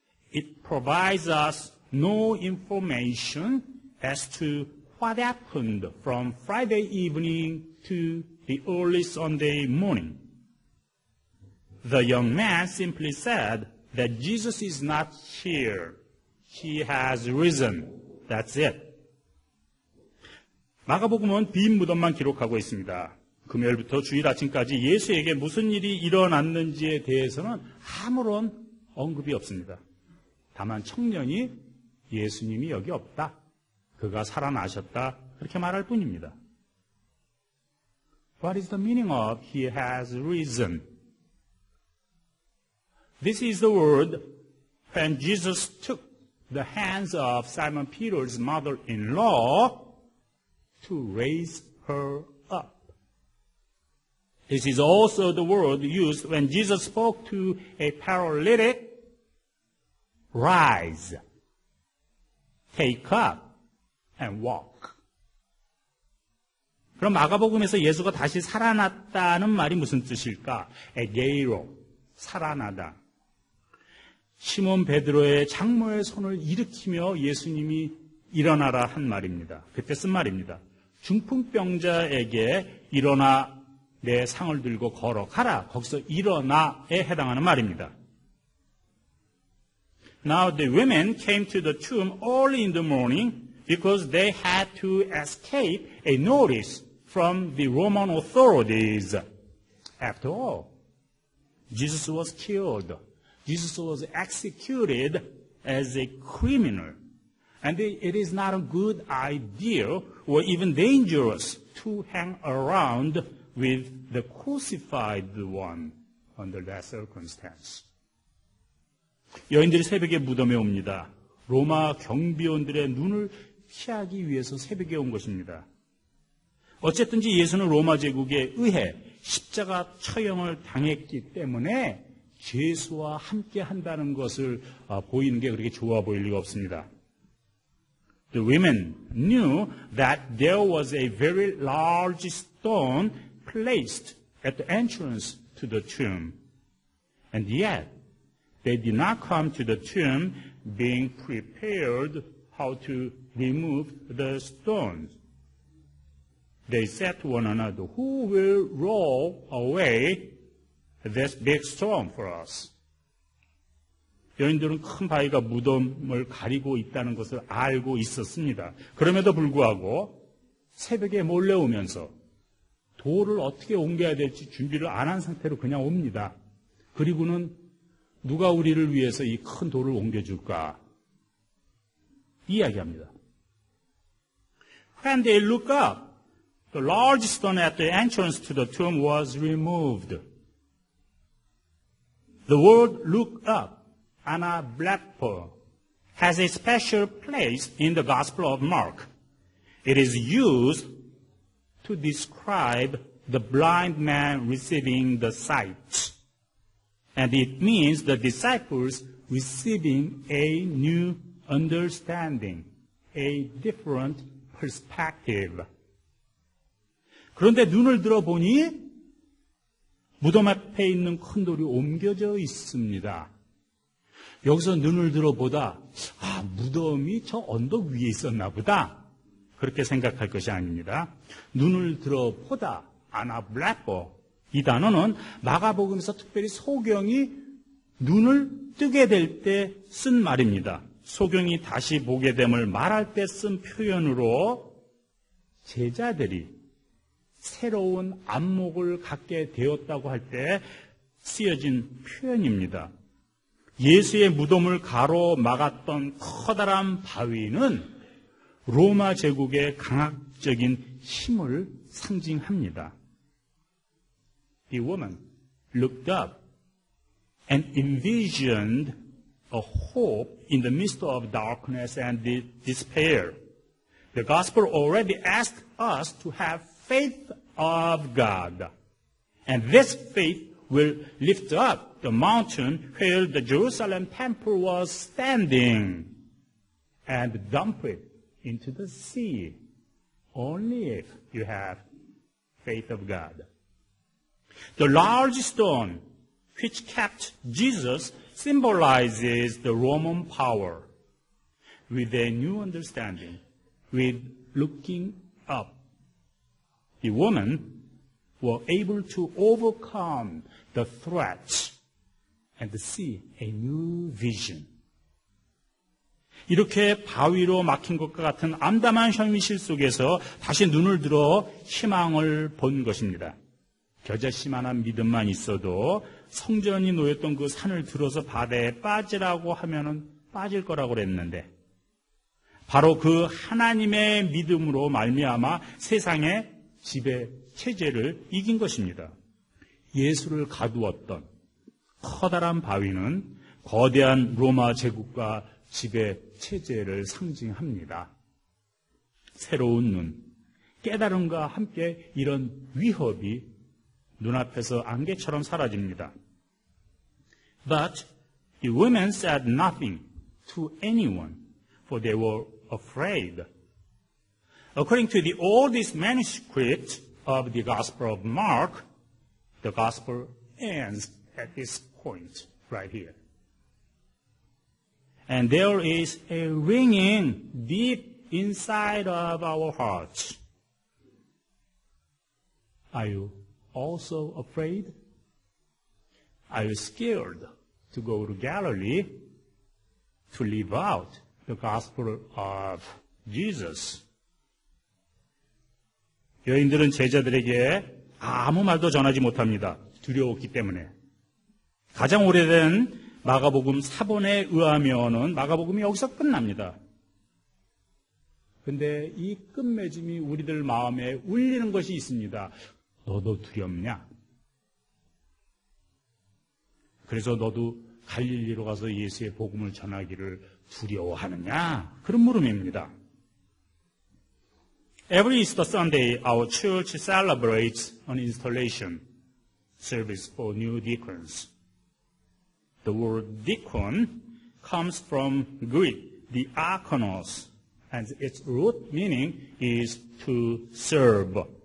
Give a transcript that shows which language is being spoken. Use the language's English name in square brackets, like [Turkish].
[English] It provides us no information as to what happened from Friday evening to the early Sunday morning. The young man simply said that Jesus is not here. He has risen. That's it. [Korean] 마가복음은 빈 무덤만 기록하고 있습니다. 금요일부터 주일 아침까지 예수에게 무슨 일이 일어났는지에 대해서는 아무런 언급이 없습니다. 다만 청년이 예수님이 여기 없다. 그가 살아나셨다. 그렇게 말할 뿐입니다. [English] What is the meaning of he has risen? This is the word when Jesus took the hands of Simon Peter's mother-in-law to raise her up. This is also the word used when Jesus spoke to a paralytic, rise, take up, and walk. [Korean] 그럼 마가복음에서 예수가 다시 살아났다는 말이 무슨 뜻일까? 에게이로, 살아나다. 시몬 베드로의 장모의 손을 일으키며 예수님이 일어나라 한 말입니다. 그때 쓴 말입니다. 중풍병자에게 일어나 내 상을 들고 걸어가라. 거기서 일어나에 해당하는 말입니다. [English] Now the women came to the tomb early in the morning because they had to escape a notice from the Roman authorities. After all, Jesus was killed. Jesus was executed as a criminal. And it is not a good idea or even dangerous to hang around with the crucified one under that circumstance. [Korean] 여인들이 새벽에 무덤에 옵니다. 로마 경비원들의 눈을 피하기 위해서 새벽에 온 것입니다. 어쨌든지 예수는 로마 제국에 의해 십자가 처형을 당했기 때문에 죄수와 함께 한다는 것을 보이는 게 그렇게 좋아 보일 리가 없습니다. [English] The women knew that there was a very large stone placed at the entrance to the tomb. And yet, they did not come to the tomb being prepared how to remove the stones. They said to one another, who will roll away this big stone for us? [Korean] 여인들은 큰 바위가 무덤을 가리고 있다는 것을 알고 있었습니다. 그럼에도 불구하고 새벽에 몰려오면서 돌을 어떻게 옮겨야 될지 준비를 안 한 상태로 그냥 옵니다. 그리고는 누가 우리를 위해서 이 큰 돌을 옮겨줄까? 이야기합니다. [English] When they looked up, the large stone at the entrance to the tomb was removed. The word look up, Anna Blackpool, has a special place in the Gospel of Mark. It is used to describe the blind man receiving the sight. And it means the disciples receiving a new understanding, a different perspective. [Korean] 그런데 눈을 들어보니 무덤 앞에 있는 큰 돌이 옮겨져 있습니다. 여기서 눈을 들어보다 무덤이 저 언덕 위에 있었나 보다. 그렇게 생각할 것이 아닙니다. 눈을 들어보다, 아나블라포. 이 단어는 마가복음에서 특별히 소경이 눈을 뜨게 될 때 쓴 말입니다. 소경이 다시 보게 됨을 말할 때 쓴 표현으로 제자들이 새로운 안목을 갖게 되었다고 할 때 쓰여진 표현입니다. 예수의 무덤을 가로막았던 커다란 바위는 로마 제국의 강압적인 힘을 상징합니다. [English] The woman looked up and envisioned a hope in the midst of darkness and despair. The gospel already asked us to have faith of God. And this faith will lift up the mountain where the Jerusalem temple was standing and dump it into the sea. Only if you have faith of God. The large stone which kept Jesus symbolizes the Roman power with a new understanding, with looking up. The women were able to overcome the threats and see a new vision. [Korean] 이렇게 바위로 막힌 것과 같은 암담한 현실 속에서 다시 눈을 들어 희망을 본 것입니다. 겨자씨만한 믿음만 있어도 성전이 놓였던 그 산을 들어서 바다에 빠지라고 하면은 빠질 거라고 그랬는데 바로 그 하나님의 믿음으로 말미암아 세상의 지배 체제를 이긴 것입니다. 예수를 가두었던 커다란 바위는 거대한 로마 제국과 지배 체제를 상징합니다. 새로운 눈, 깨달음과 함께 이런 위협이 눈앞에서 안개처럼 사라집니다. [English] But the women said nothing to anyone, for they were afraid. According to the oldest manuscript of the Gospel of Mark, the Gospel ends at this point right here. And there is a ringing deep inside of our hearts. Are you also afraid? Are you scared to go to Galilee to live out the gospel of Jesus? [Korean] 여인들은 제자들에게 아무 말도 전하지 못합니다. 두려웠기 때문에. 가장 오래된 마가복음 사본에 의하면은 마가복음이 여기서 끝납니다. 근데 이 끝맺음이 우리들 마음에 울리는 것이 있습니다. 너도 두렵냐? 그래서 너도 갈릴리로 가서 예수의 복음을 전하기를 두려워하느냐? 그런 물음입니다. [English] Every Easter Sunday, our church celebrates an installation service for new deacons. The word deacon comes from Greek, diakonos, and its root meaning is to serve.